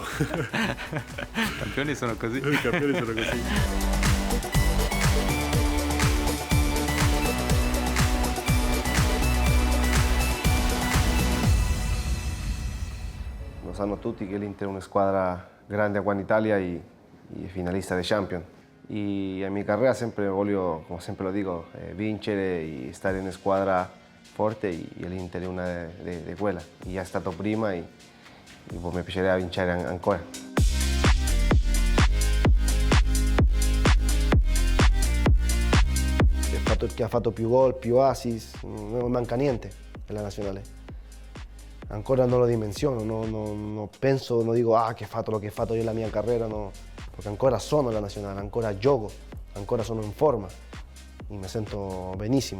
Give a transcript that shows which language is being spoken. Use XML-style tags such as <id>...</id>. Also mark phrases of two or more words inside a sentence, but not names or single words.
<it>I campioni sono così. I campioni sono così. Lo sanno tutti che l'Inter è una squadra grande qua in Italia</it> <es>y finalista de Champions. Y en mi carrera siempre voglio, como siempre lo digo, vincere y estar en una</es> <it>squadra forte</it> <es>y el Inter è una de quella. Y ya</es> <it>è stato prima</it> <es>y pues</es> <it>mi piacerebbe vincere ancora. Il fatto che ha fatto più gol, più assist, non manca niente nella nazionale. Ancora non lo dimensiono, non penso, non dico che ho fatto lo che ho fatto io nella mia carriera, no, perché ancora sono nella nazionale, ancora gioco, ancora sono in forma e mi sento benissimo.</it>